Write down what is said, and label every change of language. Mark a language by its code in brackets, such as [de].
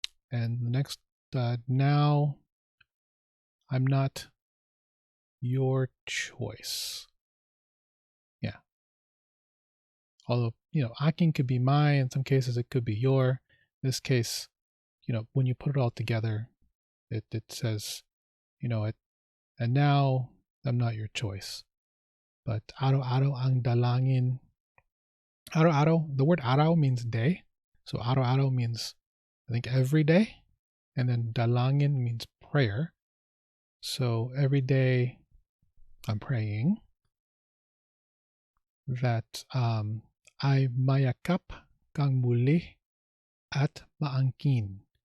[en] And the next, now I'm not your choice. Yeah. Although, akin could be my, in some cases it could be your. In this case, when you put it all together, it says, and now I'm not your choice. But [tl] araw-araw ang dalangin. [en] Araw-araw, the word araw means day. So araw-araw means, I think, every day. And then dalangin means prayer. So every day I'm praying that [tl] ay mayakap kang muli at maangkin.